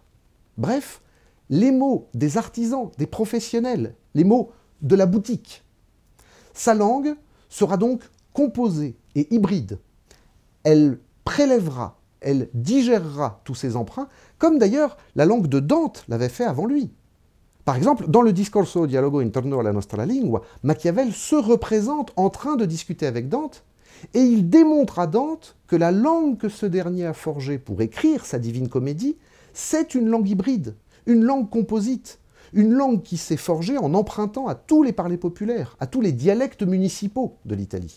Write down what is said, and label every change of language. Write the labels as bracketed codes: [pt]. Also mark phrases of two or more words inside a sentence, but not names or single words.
[fr] Bref, les mots des artisans, des professionnels, les mots de la boutique. Sa langue sera donc composée et hybride. Elle prélèvera, elle digérera tous ces emprunts, comme d'ailleurs la langue de Dante l'avait fait avant lui. Par exemple, dans le Discorso dialogo interno alla nostra lingua, Machiavel se représente en train de discuter avec Dante, et il démontre à Dante que la langue que ce dernier a forgée pour écrire sa Divine Comédie, c'est une langue hybride, une langue composite, une langue qui s'est forgée en empruntant à tous les parlers populaires, à tous les dialectes municipaux de l'Italie.